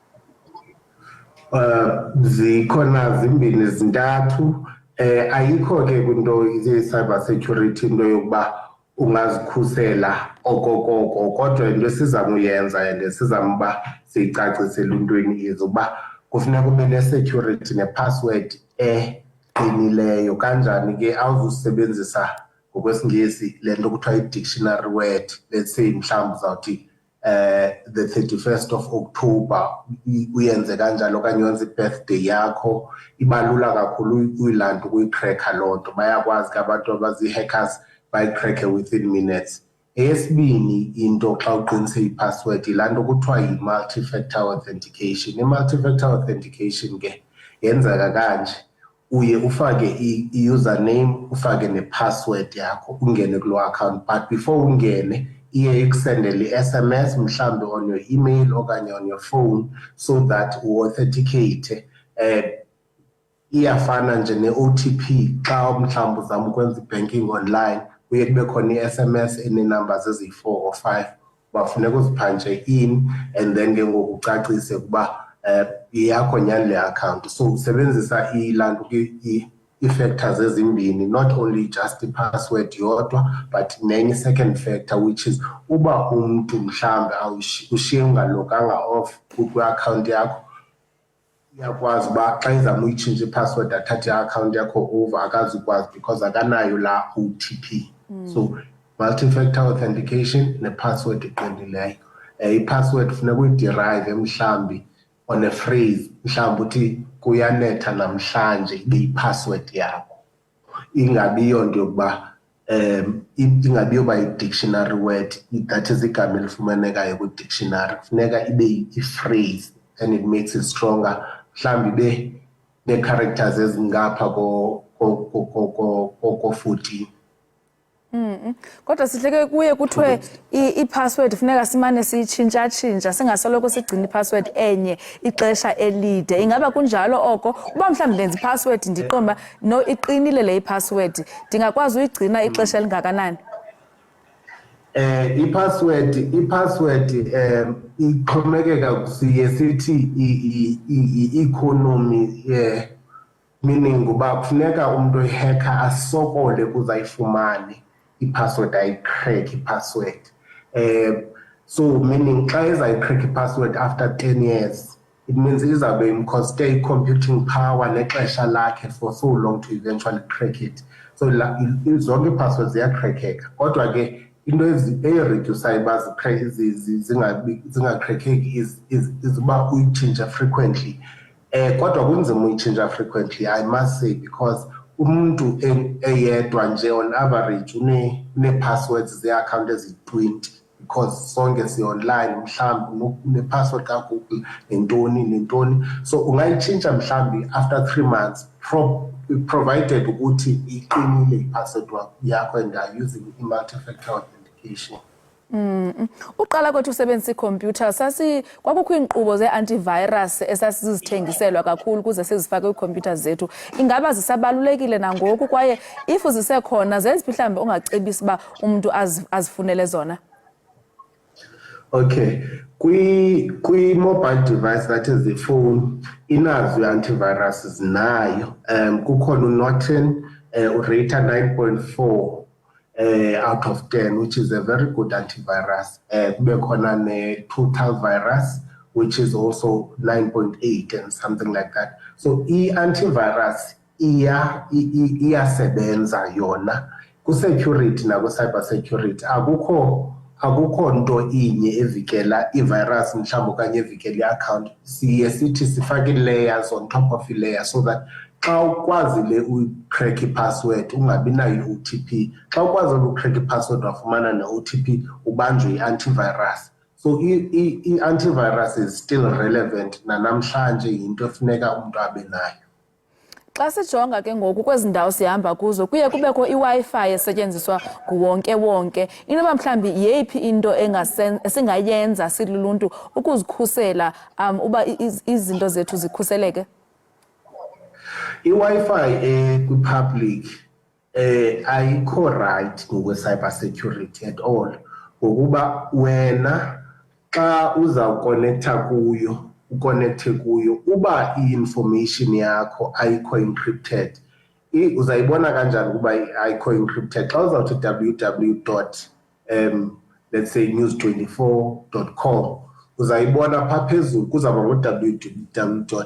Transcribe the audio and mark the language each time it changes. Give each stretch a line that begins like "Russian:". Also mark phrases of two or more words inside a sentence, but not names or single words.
Xhosa: Zikhona zimbini zintathu ayikho ke kwinto ye-
English: cyber security
Xhosa: into yokuba ungazikhusela okokoko kodwa into esizama uyenza and esizama uba siyicacisele eluntwini izokuba kufuneka ube ne-security ne-password eqinileyo. Kanjani ke awuzusebenzisa ngokwesiNgesi le nto kuthiwa i-
English: dictionary word, let's say
Xhosa: mhlawumbi uzawuthi
English: the 31st of October
Xhosa: uyenze kanjalo okanye wenza i-birthday yakho, ibalula kakhulu uyilanda ukuyitracker loo nto. Bayakwazi ke abantu abazi-hackers bayitracker
English: within minutes.
Xhosa: Eyesibini into xa uqinise i-password yilaa nto kuthiwa yi-
English: multi-factor authentication.
Xhosa: I-
English: multi-factor authentication
Xhosa: ke yenzeka kanje, uye ufake i-username ufake ne-password yakho ungene kuloo account,
English: but before
Xhosa: ungene iye ikusendele i-SMS mhlambi
English: on your email
Xhosa: okanye
English: on your phone so that
Xhosa: u-authenticate. Iyafana nje ne-OTP xa mhlawumbi uzama ukwenza i-
English: banking online
Xhosa: kuye kube khona i-SMS ene-numbers eziyi-4 or 5 bafuneka uziphanje
English: in and then
Xhosa: ke ngoku ucacise ukuba yakho nyani le account. So usebenzisa ilaa nto ii-factors ezimbini,
English: not only just
Xhosa: i-password yodwa but nenye
English: second factor which is
Xhosa: uba umntu mhlawumbi ushiye ungaloganga off kwi-account yakho iyakwazi uba xa izama uyitshintsha i-password athathe i-account yakho over akazukwazi because akanayo laa OTP.
English: So multi-factor authentication
Xhosa: ne-password eqinileyo. I-password funeka uyiderive mhlawumbi
English: on a phrase,
Xhosa: mhlawumbi uthi kuyanetha namhlanje ibe i-password yakho, ingabiyo nto yokuba ingabiyo ba i-
English: dictionary word, that is
Xhosa: igama elifumanekayo kwi-dictionary. Funeka ibe i-phrase
English: and it makes it stronger.
Xhosa: Mhlawumbi ibe nee-characters ezingapha ko-14 Kodwa sihleke kuye kuthiwe i-password funeka simane siyitshintsha singasoloko sigcina i-password enye ixesha elide. Ingaba kunjalo oko? Uba mhlawumbi ndenza i-password ndiqomba no iqinile le i-password, ndingakwazi uyigcina ixesha elingakanani? I-password ixhomekeka siye sithi i-
English: economy meaning
Xhosa: uba kufuneka umuntu oyi-hacker asokole kuze ayifumane i-password ayi-crack i-password.
English: So meaning
Xhosa: xa ezayi-crack i-password
English: after 10 years, it means
Xhosa: izawube imcoste i-
English: computing power
Xhosa: nexesha lakhe
English: for so long to eventually crack it.
Xhosa: So zonke ii-passwords ziyacrackeka, kodwa ke into eyiredusayo uba zingacrackeki is uba uyitshintsha frequently. Kodwa kunzima uyitshintsha
English: frequently, I must say, because
Xhosa: umuntu eyedwa nje
English: on average
Xhosa: une-passwords ze-account ezi-20, because sonke si-online mhlawumbi une-password kaGoogle nentoni. So ungayitshintsha mhlawumbi
English: after 3 months, provided
Xhosa: ukuthi iqinile i-password yakho
English: and are using
Xhosa: i-multi-factor authentication. Uqala kwethu usebenzisa ikhompyutha kwakukho iinkqubo ze-antivirus esasizithengiselwa kakhulu ukuze sizifake kwiikhompyutha zethu. Ingaba zisabalulekile nangoku, kwaye if zisekhona zeziphi mhlawumbi ongacebisa uba umuntu azifunele zona? Okay,
English: kwi-mobile device, that is the phone,
Xhosa: inazo i-antivirus zinayo. Kukhona uNorton urate
English: 9.4 out of 10, which is a very good antivirus.
Xhosa: Kube khona
English: ne-total virus, which is also 9.8 and something like that.
Xhosa: So i-antivirus iyasebenza yona ku-security naku-cybersecurity. Akukho nto inye evikela i-virus mhlawumbi okanye evikela i-account. Siye sithi sifake ii-layers
English: on top of
Xhosa: i-layer so that xa ukwazile ucrack i-password ungabi nayo i-OTP. Xa ukwazile ucrack i-password wafumana ne-OTP ubanjwe i-antivirus. So i-antivirus
English: is still relevant
Xhosa: nanamhlanje, yinto efuneka umuntu abe nayo. Xa sijonga ke ngoku kwezi ndawo sihamba kuzo kuye kubekho i-Wi-Fi esetyenziswa nguwonke-wonke. Inoba mhlawumbi yeyiphi into esingayenza siluluntu ukuzikhusela uba izinto zethu zikhuseleke? I-Wi-Fi kwi-public ayikho right ngokwe-cybersecurity
English: at all,
Xhosa: ngokuba wena xa uzawukonektha kuyo uconnecte kuyo, uba i-information yakho ayikho encrypted, uzayibona kanjani ukuba ayikho encrypted? Xa uzawuthi www.
English: Let's say
Xhosa: news24.com, uzayibona phaa phezulu kuzawuba ngo-www.